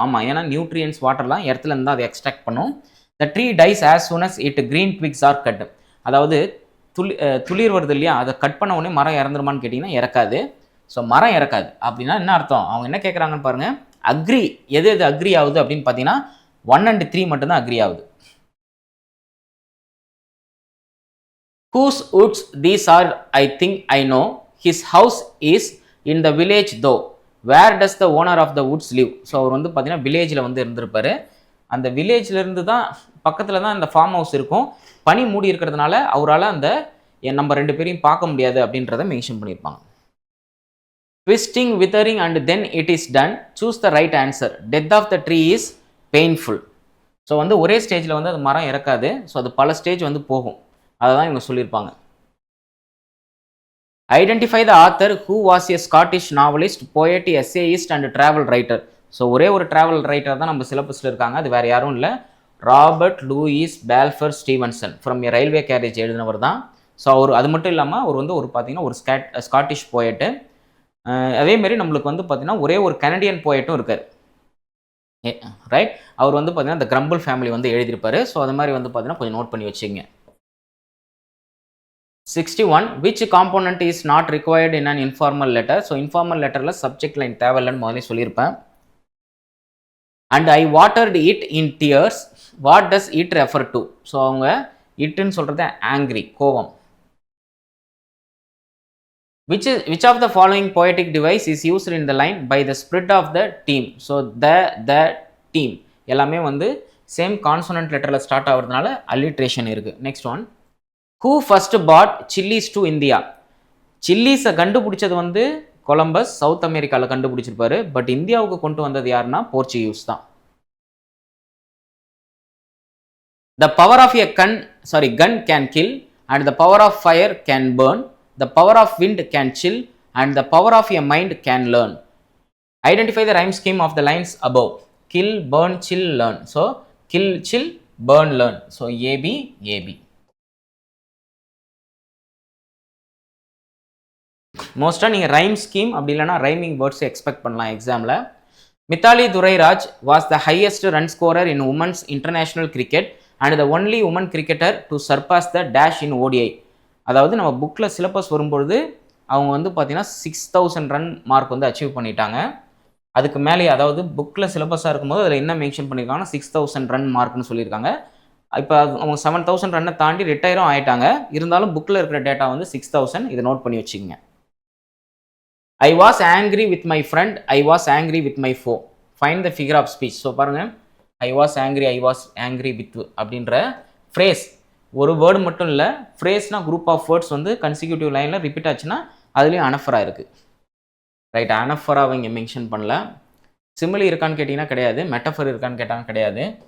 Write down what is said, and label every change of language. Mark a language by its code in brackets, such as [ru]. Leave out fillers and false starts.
[ta] ஆமாம், ஏன்னா நியூட்ரியன்ஸ் வாட்டர்லாம் எர்த்துலேருந்து அதை எக்ஸ்ட்ராக்ட் பண்ணும். [en] The tree dies as soon as it green twigs are cut. [ta] அதாவது துளிர் வருது இல்லையா, அதை கட் பண்ண உடனே மரம் இறந்துருமான்னு கேட்டிங்கன்னா இறக்காது. ஸோ மரம் இறக்காது அப்படின்னா என்ன அர்த்தம், அவங்க என்ன கேட்குறாங்கன்னு பாருங்கள். அக்ரி, எது அக்ரி ஆகுது அப்படின்னு பார்த்தீங்கன்னா 1 and 3 மட்டும்தான் அக்ரி ஆகுது. [en] Whose woods these are, I think I know. His house is in the village though. Where does the owner of the woods live? [ta] So அவர் வந்து பார்த்தீங்கன்னா வில்லேஜில் வந்து இருந்திருப்பாரு. அந்த வில்லேஜ்லேருந்து தான் பக்கத்தில் தான் இந்த ஃபார்ம் ஹவுஸ் இருக்கும். பனி மூடி இருக்கிறதுனால அவரால் அந்த நம்ம 2 பேரையும் பார்க்க முடியாது அப்படின்றத மென்ஷன் பண்ணியிருப்பாங்க. [en] Twisting, withering and then it is done. Choose the right answer. Death of the tree is painful. [ta] So வந்து ஒரே ஸ்டேஜில் வந்து அது மரம் இறக்காது. ஸோ அது பல ஸ்டேஜ் வந்து போகும், அதை தான் இவங்க சொல்லியிருப்பாங்க. [en] Identify the author who was a Scottish novelist, poet, essayist and travel writer. [ta] So ஒரே ஒரு ட்ராவல் ரைட்டர் தான் நம்ம சிலபஸில் இருக்காங்க, அது வேறு யாரும் இல்லை. Robert Lewis பேல்ஃபர் Stevenson from a railway garage எழுதினவர் தான். ஸோ அவர் அது மட்டும் இல்லாமல் அவர் வந்து ஒரு பார்த்தீங்கன்னா ஒரு ஸ்காட்டிஷ் போயட்டு. அதேமாரி நம்மளுக்கு வந்து பார்த்தீங்கன்னா ஒரே ஒரு கனடியன் போயட்டும் இருக்கார், ரைட். அவர் வந்து பார்த்தீங்கன்னா இந்த கிரம்பிள் ஃபேமிலி வந்து எழுதியிருப்பார். ஸோ அது மாதிரி வந்து பார்த்தீங்கன்னா கொஞ்சம் நோட் பண்ணி வச்சுங்க. [en] 61, which component is not required in an informal letter? [ta] So informal லெட்டரில் சப்ஜெக்ட் லைன் தேவையில்லைன்னு முதலே சொல்லியிருப்பேன். [en] And I watered it in tears what does it refer to? So [ta] அவங்க இட்டுன்னு சொல்கிறது ஆங்க்ரி, கோவம். [en] Which of the following poetic device is used in the line by the spirit of the team? [ta] So the team எல்லாமே வந்து same consonant லெட்டரில் start ஆகிறதுனால அல்லிட்ரேஷன் இருக்குது. [en] Next one, who first brought chilies to India? [ta] சில்லிஸை கண்டுபிடிச்சது வந்து Columbus south அமெரிக்காவில் கண்டுபிடிச்சிருப்பாரு. But இந்தியாவுக்கு கொண்டு வந்தது யாருன்னா போர்ச்சுகீஸ் தான். [en] The power of a gun can kill and the power of fire can burn. The power of wind can chill and the power of a mind can learn. Identify the rhyme scheme of the lines above. Kill, burn, chill, learn. So kill, chill, burn, learn. So AB, AB. [ta] மோஸ்ட்டாக நீங்கள் rhyme scheme அப்படி இல்லைனா rhyming words expect பண்ணலாம் எக்ஸாமில். [en] Mithali Dorairaj was the highest run scorer in women's international cricket and the only woman cricketer to surpass the dash in ODI. [ta] அதாவது நம்ம புக்கில் syllabus வரும்பொழுது அவங்க வந்து பார்த்தீங்கன்னா 6000 ரன் மார்க் வந்து அச்சீவ் பண்ணிட்டாங்க. அதுக்கு மேலே அதாவது புக்கில் சிலபஸாக இருக்கும்போது அதில் என்ன மென்ஷன் பண்ணியிருக்காங்கன்னா 6000 ரன் மார்க்னு சொல்லியிருக்காங்க. இப்போ அவங்க 7000 ரன்னை தாண்டி ரிட்டையரும் ஆகிட்டாங்க. இருந்தாலும் புக்கில் இருக்கிற டேட்டா வந்து 6000. இதை நோட் பண்ணி வச்சுக்கோங்க. [en] I was angry with my friend, I was angry with my foe. Find the figure of speech. [ta] So பாருங்கள், [en] I was angry with [ta] அப்படின்ற ஃப்ரேஸ் ஒரு வேர்டு மட்டும் இல்லை, ஃப்ரேஸ்னால் குரூப் ஆஃப் வேர்ட்ஸ் வந்து கன்சிக்யூட்டிவ் லைனில் ரிப்பீட் ஆச்சுன்னா அதுலேயும் அனஃபரா இருக்குது. ரைட், அனஃபராவை இங்கே மென்ஷன் பண்ணல. சிமிலி இருக்கான்னு கேட்டிங்கன்னா கிடையாது, மெட்டஃபர் இருக்கான்னு கேட்டாங்க கிடையாது.